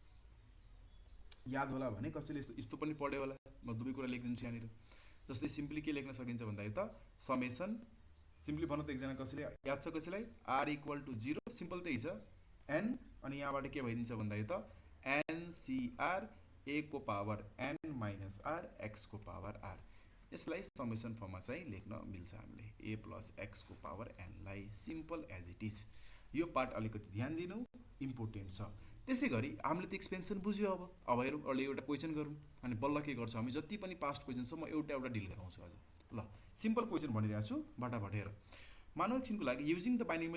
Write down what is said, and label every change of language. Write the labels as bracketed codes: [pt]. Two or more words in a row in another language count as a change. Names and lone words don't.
[ne] याद होला भने कसैले यस्तो पनि पढ्यो होला म दुवै कुरा लेखिदिन्छु यहाँनिर जस्तै सिम्पली के लेख्न सकिन्छ भन्दाखेरि त [en] summation simply [ne] भन्नु त एकजना कसैले याद छ कसैलाई [en] r equal to 0 [ne] सिम्पल त्यही छ एन अनि यहाँबाट के भइदिन्छ भन्दाखेरि त एनसीआर ए को [en] power n minus r x [ne] को पावर आर यसलाई समेसन फर्ममा चाहिँ लेख्न मिल्छ हामीले [en] a plus x [ne] को पावर एनलाई सिम्पल [en] as it is [ne] यो पार्ट अलिकति ध्यान दिनु इम्पोर्टेन्ट छ त्यसै गरी हामीले त एक्सपेन्सन बुझ्यो अब हेरौँ अहिले एउटा क्वेसन गरौँ अनि बल्ल के गर्छौँ हामी जति पनि [en] past question [ne] छ म एउटा डिल गराउँछु आज ल [en] simple question [ne] भनिरहेको छु बटाबट हेर मानव एकछिनको लागि [en] using the